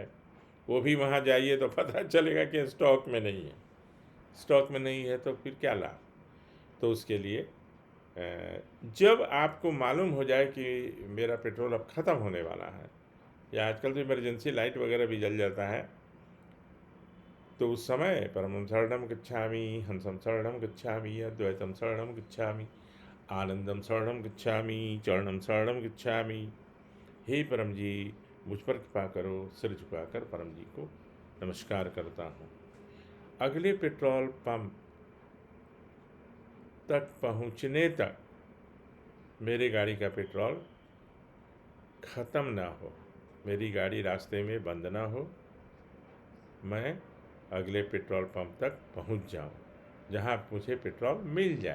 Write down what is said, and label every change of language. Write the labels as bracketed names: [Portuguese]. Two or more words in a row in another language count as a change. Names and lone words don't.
[Hindi] वो भी वहाँ जाइए तो पता चलेगा कि स्टॉक में नहीं है। स्टॉक में नहीं है तो फिर क्या लाभ। तो उसके लिए जब आपको मालूम हो जाए कि मेरा पेट्रोल अब ख़त्म होने वाला है, या आजकल तो इमरजेंसी लाइट वगैरह भी जल जाता है, तो उस समय [Pali] परमं शरणं गच्छामि, हंसं शरणं गच्छामि, अद्वैतम शरणं गच्छामि, आनंदम शरणं गच्छामि, चरणम शरणं गच्छामि। [Hindi] हे परम जी, मुझ पर कृपा करो। सिर झुकाकर परम जी को नमस्कार करता हूँ। अगले पेट्रोल पंप तक पहुँचने तक मेरे गाड़ी का पेट्रोल ख़त्म ना हो, मेरी गाड़ी रास्ते में बंद ना हो, मैं अगले पेट्रोल पंप तक पहुंच जाऊं जहां मुझे पेट्रोल मिल जाए।